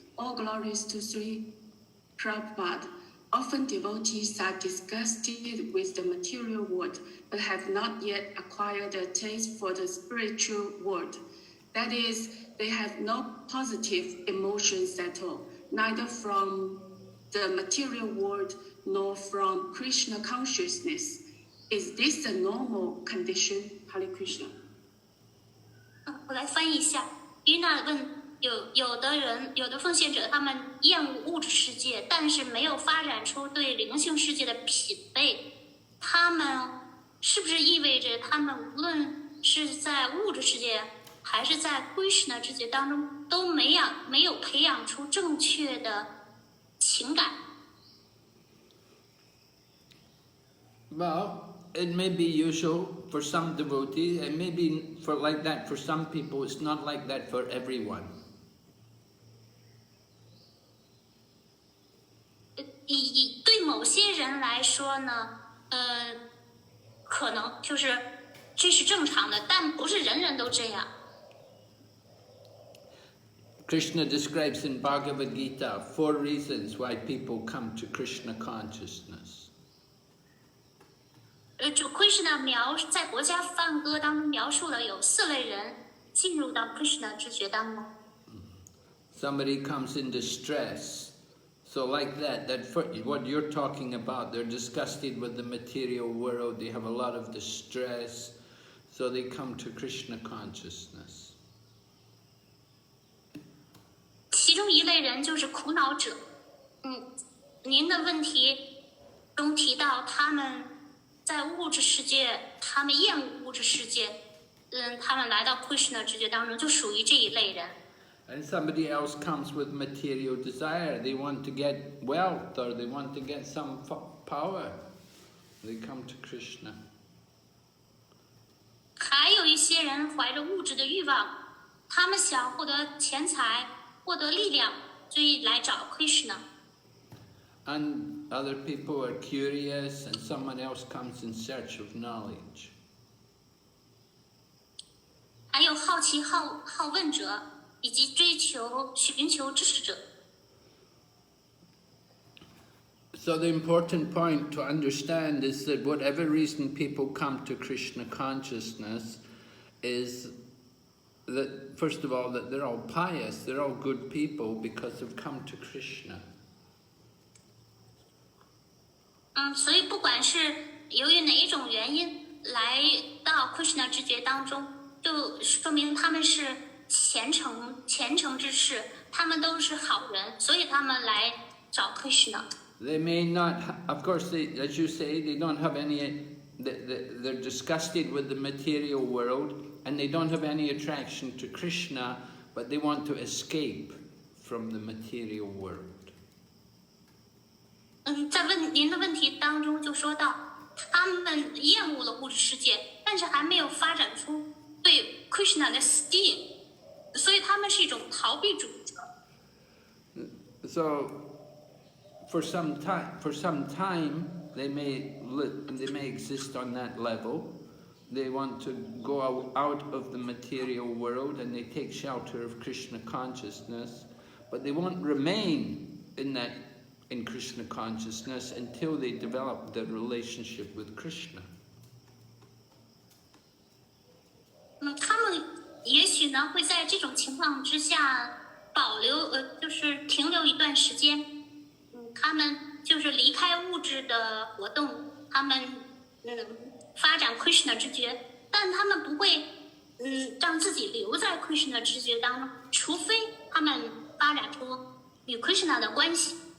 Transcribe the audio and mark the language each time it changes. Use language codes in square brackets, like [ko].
[en] All glories to Sri Prabhupada. Often devotees are disgusted with the material world, but have not yet acquired a taste for the spiritual world. That is, they have no positive emotions at all, neither from the material world nor from Krishna consciousness. Is this a normal condition? Hare Krishna. [zh] 我来翻译一下。于娜问有的奉献者，他们厌恶物质世界，但是没有发展出对灵性世界的品味。他们是不是意味着他们无论是在物质世界还是在 Krishna 世界当中，都没有培养出正确的情感？ [en] Well, it may be usual for some devotees, and maybe for like that for some people. It's not like that for everyone. [zh] 对某些人来说呢，可能就是这是正常的，但不是人人都这样。 [en] Krishna describes in Bhagavad Gita 4 reasons why people come to Krishna consciousness. [zh] 主 Krishna 在国家梵歌当中描述了有4类人进入到 Krishna 知觉当中。 [en] Somebody comes in distress, so like that what you're talking about, they're disgusted with the material world, they have a lot of distress, so they come to Krishna consciousness. [zh] 其中一类人就是苦恼者。您的问题中提到他们在物质世界，他们厌恶物质世界，他们来到 Krishna 知觉当中，就属于这一类人。 [en] And somebody else comes with material desire. They want to get wealth or they want to get some power. They come to Krishna. [zh] 还有一些人怀着物质的欲望，他们想获得钱财，获得力量，所以来找 Krishna。 [en] And other people are curious and someone else comes in search of knowledge. [zh] 还有好奇好问者，以及寻求知识者。 [en] So the important point to understand is that whatever reason people come to Krishna consciousness is that, first of all, that they're all pious, they're all good people because they've come to Krishna. [zh] 所以不管是由于哪一种原因来到 Krishna 知觉当中，就说明他们是虔诚之士，他们都是好人，所以他们来找 Krishna。 [en] They may not, of course, as you say, they don't have any, they're disgusted with the material world and they don't have any attraction to Krishna, but they want to escape from the material world. [zh] 在您的问题当中就说到，他们厌恶了物质世界，但是还没有发展出对 Krishna 的 steam， 所以他们是一种逃避主义者。 [en] So, for some time, they may exist on that level. They want to go out of the material world and they take shelter of Krishna consciousness, but they won't remain in Krishna consciousness until they develop the relationship with Krishna. [zh] 他们也许呢会在这种情况之下保留，就是停留一段时间。他们就是离开物质的活动，他们发展 Krishna 知觉，但他们不会让自己留在 Krishna 知觉当中，除非他们发展出与 Krishna 的关系。